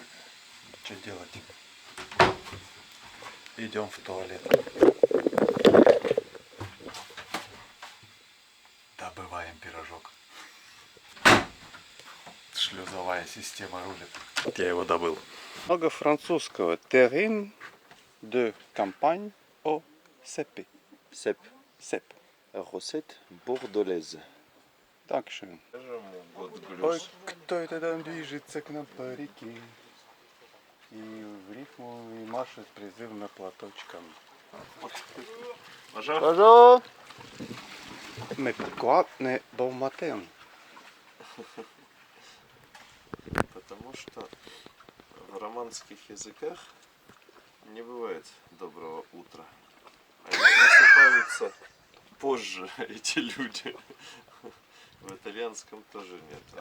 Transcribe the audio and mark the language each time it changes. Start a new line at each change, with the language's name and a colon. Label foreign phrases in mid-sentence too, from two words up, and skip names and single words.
Russian: Что делать? Идем в туалет. Добываем пирожок. Шлюзовая система рулит. Я его добыл. Много французского.
French: Terrain de campagne au cèpe. Cèpe. Cèpe. Recette bordelaise.
German: Dankeschön.
Russian: Вот Ой, глюс. кто это там движется к нам по реке? И в рифму и машет призывно платочком.
French: Bonjour. Bonjour. Mais pourquoi ne bon matin?
Russian: Потому что в романских языках не бывает доброго утра. Они просыпаются позже, эти люди. В итальянском тоже нет.